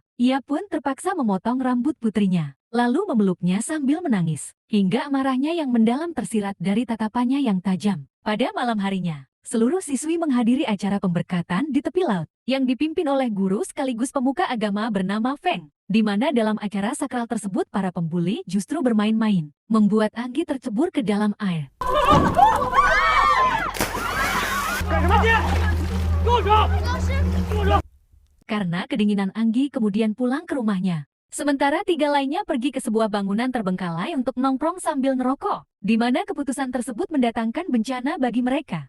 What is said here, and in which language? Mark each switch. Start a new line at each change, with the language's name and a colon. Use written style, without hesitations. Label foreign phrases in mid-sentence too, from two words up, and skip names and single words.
Indonesian: Ia pun terpaksa memotong rambut putrinya, lalu memeluknya sambil menangis, hingga amarahnya yang mendalam tersirat dari tatapannya yang tajam. Pada malam harinya, seluruh siswi menghadiri acara pemberkatan di tepi laut, yang dipimpin oleh guru sekaligus pemuka agama bernama Feng, di mana dalam acara sakral tersebut para pembuli justru bermain-main, membuat Anggi tercebur ke dalam air.
Chinese: 干什么你？住手！住手！
Indonesian: Karena kedinginan Anggi kemudian pulang ke rumahnya. Sementara 3 lainnya pergi ke sebuah bangunan terbengkalai untuk nongkrong sambil ngerokok, di mana keputusan tersebut mendatangkan bencana bagi mereka.